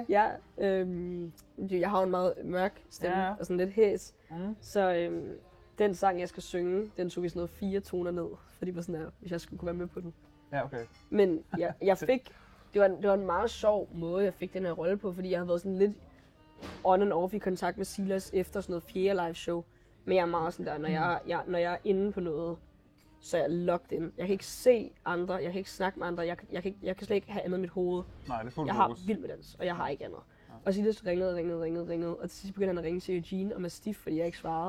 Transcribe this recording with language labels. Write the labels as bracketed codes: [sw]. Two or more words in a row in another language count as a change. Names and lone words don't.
[da] Ja, jeg har en meget mørk stemme og sådan lidt hæs. Så den sang, jeg skal synge, den tog vi sådan noget 4 toner ned. For de var sådan her, hvis jeg skulle kunne være med på den. Ja, okay. Men jeg fik, det var en meget sjov måde, jeg fik den her rolle på, fordi jeg havde været sådan lidt [en] on and off [da] i kontakt med Silas efter sådan noget 4. live show. Men jeg er meget sådan der, når jeg er inde på noget, så er jeg [en] locked in. [da] Jeg kan ikke se andre, jeg kan ikke snakke med andre, jeg kan slet ikke have andet i mit hoved. Nej, det er fuldt Jeg har vild med dans, og jeg har ikke andet. Ja. Og Silas ringede, og til sidst begyndte han at ringe til Eugene og Mastiff, fordi jeg ikke svarede.